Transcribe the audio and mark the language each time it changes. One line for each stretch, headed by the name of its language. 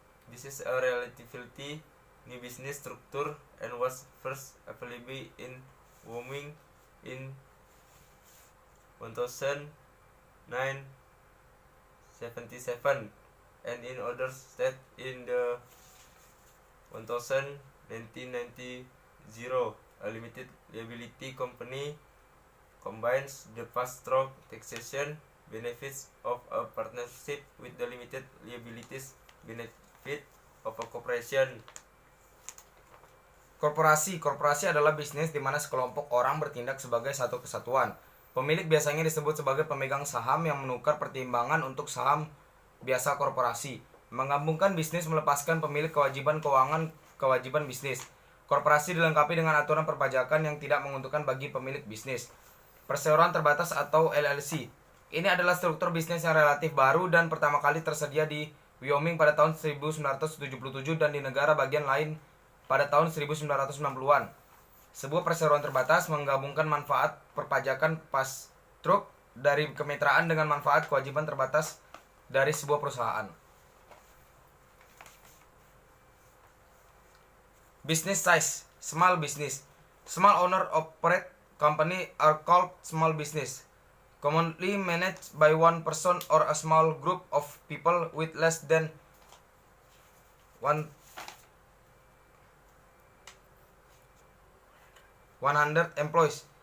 English: This is a relatively new business structure and was first available in Wyoming in 1977 and in other states in the 1990. A limited liability company combines the fast-track taxation benefits of a partnership with the limited liabilities benefit of a corporation.
Indonesian: Korporasi adalah bisnis di mana sekelompok orang bertindak sebagai satu kesatuan. Pemilik biasanya disebut sebagai pemegang saham yang menukar pertimbangan untuk saham biasa korporasi. Menggabungkan bisnis melepaskan pemilik kewajiban keuangan kewajiban bisnis. Korporasi dilengkapi dengan aturan perpajakan yang tidak menguntungkan bagi pemilik bisnis. Perseroan terbatas atau LLC. Ini adalah struktur bisnis yang relatif baru dan pertama kali tersedia di Wyoming pada tahun 1977 dan di negara bagian lain pada tahun 1990-an. Sebuah perseroan terbatas menggabungkan manfaat perpajakan pass-through dari kemitraan dengan manfaat kewajiban terbatas dari sebuah perusahaan.
English: Business size, small business. Small owner operate company are called small business. Commonly managed by one person or a small group of people with less than 100 employees.